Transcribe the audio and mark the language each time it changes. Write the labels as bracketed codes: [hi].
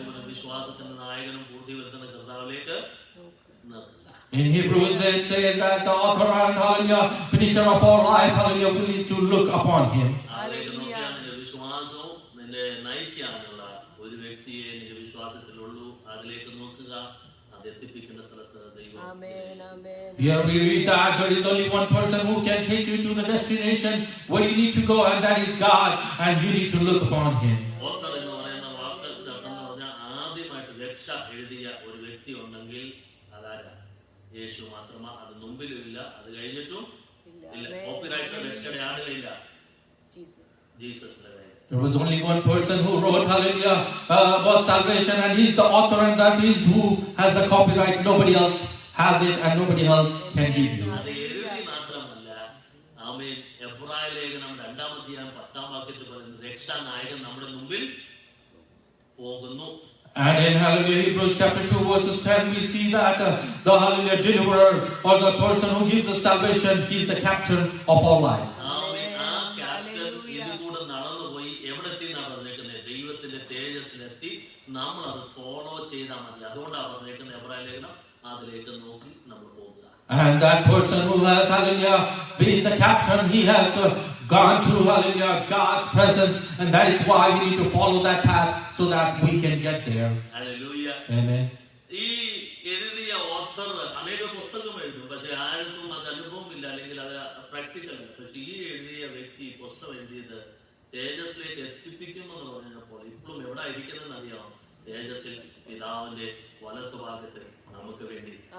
[ml] വിശ്വാസത്തിന്റെ നായകനും പൂർത്തിവരുത്തുന്ന കർത്താവിലേക്ക് നോക്കുക. [en] In Hebrews it says that the author and, hallelujah, finisher of all life, hallelujah, we need to look upon Him. [ml] നിന്റെ വിശ്വാസവും നിന്റെ നയിക്കാനുള്ള ഒരു വ്യക്തിയെ നിന്റെ വിശ്വാസത്തിലുള്ളൂ, അതിലേക്ക് നോക്കുക. അത് എത്തിപ്പിക്കേണ്ട സ്ഥലത്ത് ദൈവം. [en] Here we read that there is only one person who can take you to the destination where you need to go, and that is God, and you need to look upon Him. [ml] Author എന്ന് പറയുന്ന വാക്ക് അർത്ഥം എന്ന് പറഞ്ഞാൽ ആദ്യമായിട്ട് രക്ഷ എഴുതിയ ഒരു വ്യക്തി ഉണ്ടെങ്കിൽ അതാരാ? യേശു മാത്രമാ. അത് മുമ്പിലും ഇല്ല, അത് കഴിഞ്ഞിട്ടും ഇല്ല. കോപ്പിറൈറ്റ് രക്ഷയുടെ ആടുകയില്ല, ജീസസിന്റെ കയ്യിൽ. [en] There was only one person who wrote, hallelujah, about salvation, and He's the author, and that is who has the copyright. Nobody else has it, and nobody else can give you. [ml] അത് എഴുതി മാത്രമല്ല, ആമേൻ. എബ്രായ ലേഖനം 2-ാം അധ്യായം 10-ാം വാക്യത്തിൽ പറയുന്നു, രക്ഷാനായകൻ നമ്മുടെ മുമ്പിൽ പോകുന്നു. [en] And in, hallelujah, Hebrews chapter 2 verses 10, we see that the, hallelujah, deliverer or the person who gives us salvation, He is the captain of our life. [ml] ആമേൻ. ആ ക്യാപ്റ്റൻ ഇതുകൂടെ നടന്നുപോയി എവിടെ എത്തിയെന്നാണ് പറഞ്ഞേക്കുന്നത്? ദൈവത്തിന്റെ തേജസ്സിലെത്തി. നമ്മൾ അത് ഫോളോ ചെയ്താൽ മതി. അതുകൊണ്ടാണ് പറഞ്ഞേക്കുന്നത് എബ്രായ ലേഖനം, അതിലേക്ക് നോക്കി നമ്മൾ പോകുക. [en] And that person who has, hallelujah, been the captain, he has gone to, hallelujah, God's presence, and that is why we need to follow that path so that we can get there. [ml] Hallelujah. [en] Amen. [ml] ഈ എഴുതിയ author അനേക പുസ്തകം എഴുതും, പക്ഷെ ആർക്കും അത് അനുഭവമില്ല, അല്ലെങ്കിൽ അത് പ്രാക്ടിക്കൽ അല്ല. പക്ഷെ ഈ എഴുതിയ വ്യക്തി പുസ്തകം എഴുതിയത് തേജസ്സിലേക്ക് എത്തിപ്പിക്കുമെന്ന് പറഞ്ഞപ്പോൾ ഇപ്പോഴും എവിടെ ഇരിക്കുന്നതെന്ന് അറിയാമോ? തേജസ്സിൽ പിതാവിന്റെ വലത്തുഭാഗത്ത് നമുക്ക് വേണ്ടി.